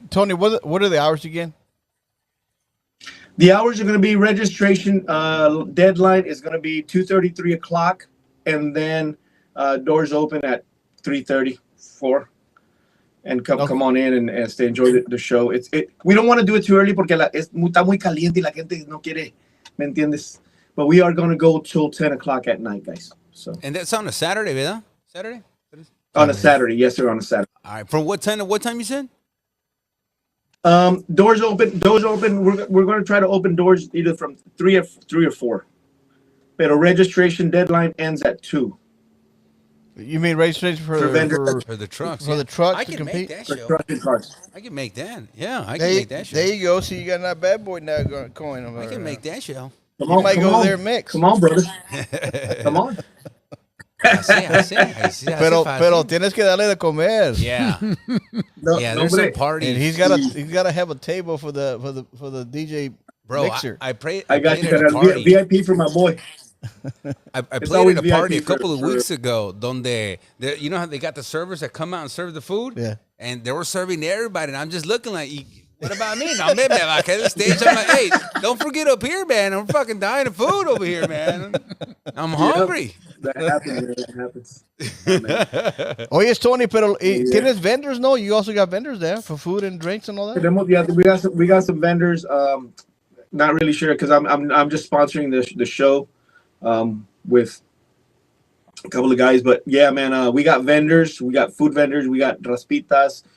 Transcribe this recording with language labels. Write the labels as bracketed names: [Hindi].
[English] Tony, what are the hours again? The hours are going to be registration. Deadline is going to be 2:30, 3 o'clock, and then doors open at 3:30, 4. And come on in and stay enjoy the show. We don't want to do it too early [Spanish] porque está muy caliente y la gente no quiere, ¿me entiendes? [English] But we are going to go till 10 o'clock at night, guys. So. And that's on a Saturday, ¿verdad? Saturday? On a Saturday, yes, sir, on a Saturday. All right. From what time to what time you said? Doors open. We're going to try to open doors either from 3 or 4. But a registration deadline ends at 2. You mean registration for the trucks? For the trucks I to can compete? make that show. I can make that. Yeah, I can make that show. There you go. See, you got that bad boy now going. I can make that show. You might go there mix. Come on, brother. Come on. [Spanish] Pero tienes que darle de comer. [English] Yeah. There's a party. And he's gotta have a table for the DJ mixer. I got you. VIP for my boy. I played at a party a couple of weeks ago. [Spanish] Donde [English] you know how they got the servers that come out and serve the food? Yeah. And they were serving everybody, and I'm just looking like, what about me? No, [Spanish] me bajé [English] the stage. I'm like, hey, don't forget up here, man. I'm fucking dying of food over here, man. I'm hungry. That happens. [Spanish] Oye, Tony, pero ¿tienes vendors? [English] No, you also got vendors there for food and drinks and all that. We got some vendors. Not really sure because I'm just sponsoring the show with a couple of guys. But yeah, man, we got vendors. We got food vendors. We got raspitas.